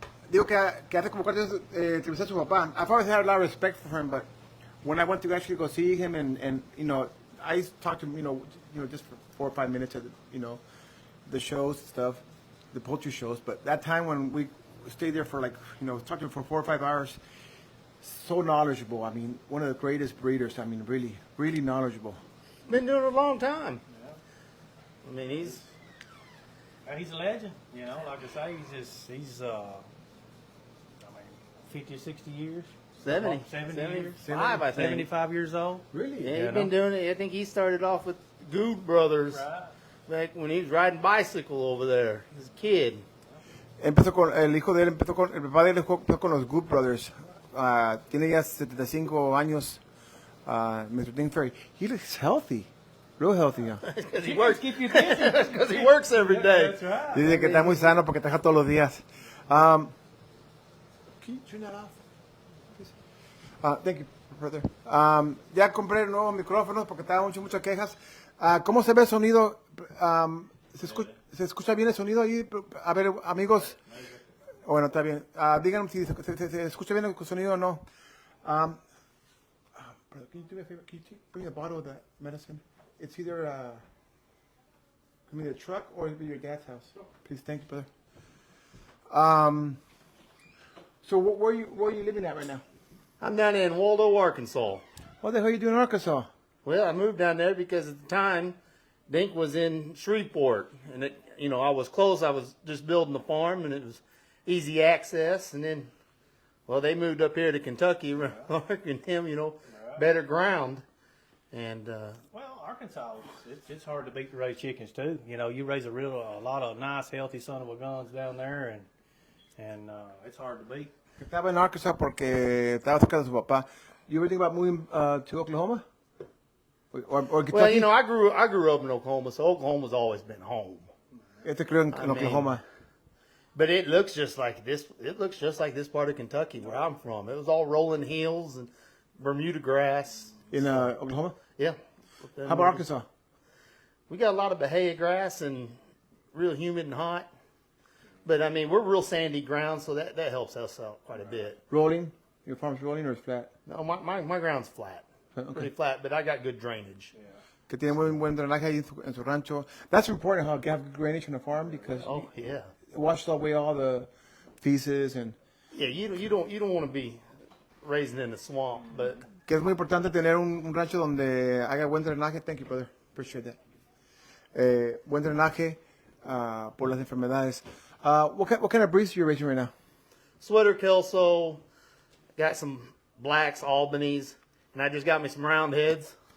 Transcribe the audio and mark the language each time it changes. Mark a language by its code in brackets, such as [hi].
[es] Digo que hace como 4 años entrevisté a su papá. [en] I've always had a lot of respect for him, but when I went to actually go see him and you know, I talked to him, you know, just for 4 or 5 minutes at the shows and stuff, the poultry shows. But that time when we stayed there for like, you know, talked to him for 4 or 5 hours, so knowledgeable. I mean, one of the greatest breeders. I mean, really, really knowledgeable. Been doing it a long time. Yeah. I mean, he's He's a legend, you know. Like I say, he's 50 or 60 years. 70 years. 75, I think. 75 years old. Really? Yeah, he's been doing it. I think he started off with Good Brothers back when he was riding bicycle over there as a kid. [es] Empezó con el hijo de él, el papá de él empezó con los Good Brothers. Tiene ya 75 años. Mr. Dink Fair. [en] He looks healthy, real healthy. Yeah. Because he works. Keep you busy. Because he works every day. That's right. [es] Dice que está muy sano porque trabaja todos los días. [en] Can you turn that off? Please? Thank you, brother. [es] Ya compré nuevos micrófonos porque estaban muchas quejas. ¿Cómo se ve el sonido? ¿Se escucha bien el sonido ahí? A ver, amigos. Bueno, está bien. Díganme si se escucha bien el sonido o no. [en] Brother, can you do me a favor? Can you bring a bottle of that medicine? It's either come either a truck or it'll be your dad's house. Please, thank you, brother. So where are you living at right now? I'm down in Waldo, Arkansas. What the hell are you doing in Arkansas? Well, I moved down there because at the time, Dink was in Shreveport, and it, you know, I was close. I was just building the farm, and it was easy access. And then, well, they moved up here to Kentucky, and him, you know, better ground. And Well, Arkansas, it's hard to beat to raise chickens too. You know, you raise a lot of nice, healthy son of a guns down there, and it's hard to beat. [es] Estaba en Arkansas porque estaba cerca de su papá. [en] You ever think about moving to Oklahoma? Or Kentucky? well, you know, I grew up in Oklahoma, so Oklahoma's always been home. [es] Este creo en [en] I mean, Oklahoma. But it looks just like this. It looks just like this part of Kentucky where I'm from. It was all rolling hills and Bermuda grass. In Oklahoma? Yeah. How about Arkansas? We got a lot of bahia grass and real humid and hot. But I mean, we're real sandy ground, so that helps us out quite a bit. Rolling? Your farm's rolling or it's flat? No, my ground's flat. Okay. Pretty flat, but I got good drainage. [es] Que tiene buen drenaje ahí en su rancho. [en] That's important how you have good drainage on a farm because Oh yeah. it washes away all the feces and Yeah, you don't want to be raising in the swamp, but [es] que es muy importante tener un rancho donde haya buen drenaje. [en] Thank you, brother. Appreciate that. [es] Buen drenaje por las enfermedades. [en] What kind of breeds are you raising right now? sweater kelso, got some blacks, Albanese, and I just got me some round heads.